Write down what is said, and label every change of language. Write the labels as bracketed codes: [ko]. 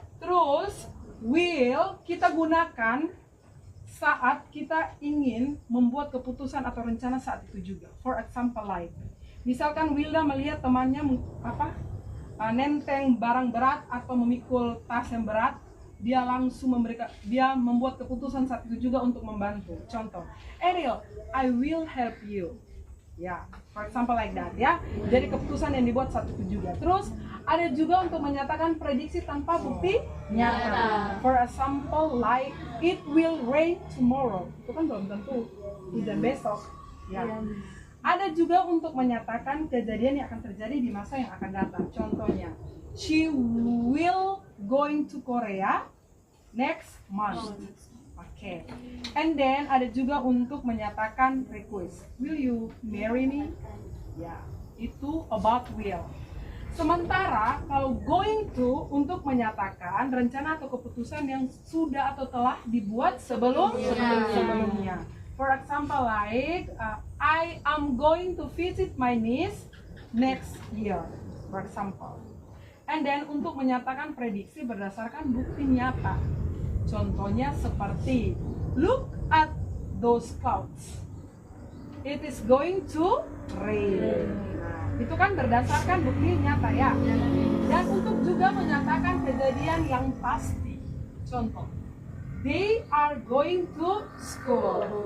[id] Terus will kita gunakan saat kita ingin membuat keputusan atau rencana saat itu juga. [en] For example like, [id] misalkan Wilda melihat temannya nenteng barang berat atau memikul tas yang berat, dia langsung membuat keputusan saat itu juga untuk membantu. [en] Contoh, Ariel, I will help you. Ya, for example like that ya. [id] Jadi keputusan yang dibuat saat itu juga. Terus ada juga untuk menyatakan prediksi tanpa bukti nyata. [en] For example like, it will rain tomorrow. [id] Itu kan belum tentu hujan besok. Ya. Ada juga untuk menyatakan kejadian yang akan terjadi di masa yang akan datang. [en] Contohnya, she will going to Korea next month. [id] Oke. [en] And then [id] ada juga untuk menyatakan request. [en] Will you marry me? [id] Ya, itu [en] about will. [id] Sementara kalau going to untuk menyatakan rencana atau keputusan yang sudah atau telah dibuat sebelumnya. [en] For example like, I am going to visit my niece next year, for example. And then [id] untuk menyatakan prediksi berdasarkan bukti nyata. Contohnya seperti, [en] look at those clouds. It is going to rain. [id] Nah, itu kan berdasarkan bukti nyata ya. Dan untuk juga menyatakan kejadian yang pasti. [en] Contoh, they are going to school.